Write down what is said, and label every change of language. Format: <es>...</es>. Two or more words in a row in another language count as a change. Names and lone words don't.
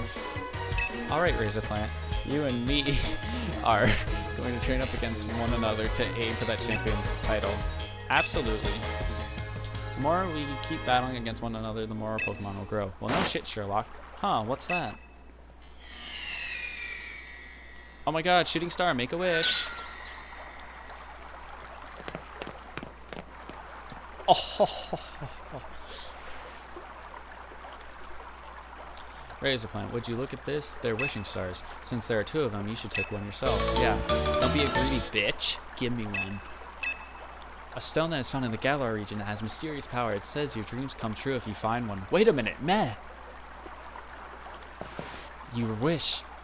<en>Alright, Razorplant, you and me are going to train up against one another to aim for that champion title. Absolutely. The more we keep battling against one another, the more our Pokemon will grow. Well, no shit, Sherlock. Huh, what's that? Oh my god, shooting star, make a wish. Oh, ho, ho, ho, ho. Razorplant, would you look at this? They're wishing stars. Since there are 2 of them, you should take one yourself. Yeah, don't be a greedy bitch. Give me one. A stone that is found in the Galar region that has mysterious power. It says your dreams come true if you find one. Wait a minute, meh. Your wish.</en>